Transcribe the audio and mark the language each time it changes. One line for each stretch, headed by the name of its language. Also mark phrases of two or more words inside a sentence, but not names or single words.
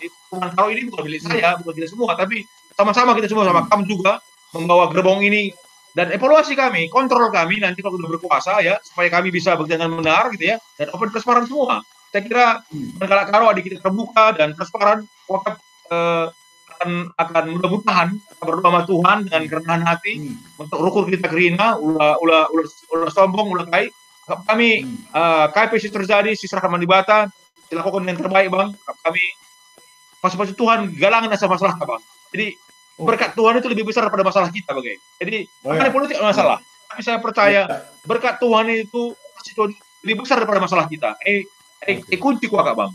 Indonesian: Perubahan Karo ini bukan milik saya, bukan kita semua, tapi sama-sama kita semua, sama kamu juga membawa gerbong ini, dan evaluasi kami, kontrol kami nanti kalau sudah berkuasa, ya, supaya kami bisa bekerja dengan benar gitu ya, dan open transparan semua. Saya kira kalau Karo adik kita terbuka dan transparan, akan mudah-mudahan berdoa sama Tuhan dengan kerendahan hati untuk rukun kita
Batak Karo: kerina, ulah sombong, ulah kami KP si terjadi, si serahkan mandibata,
Indonesian: dilakukan yang terbaik, Bang.
Batak Karo: Kami pasti Tuhan galangan asa masalah, Bang.
Indonesian: Jadi berkat Tuhan itu lebih besar daripada masalah kita, Bang. Jadi politik masalah, tapi saya percaya berkat Tuhan itu lebih besar daripada masalah kita. Kunci kuat, Bang.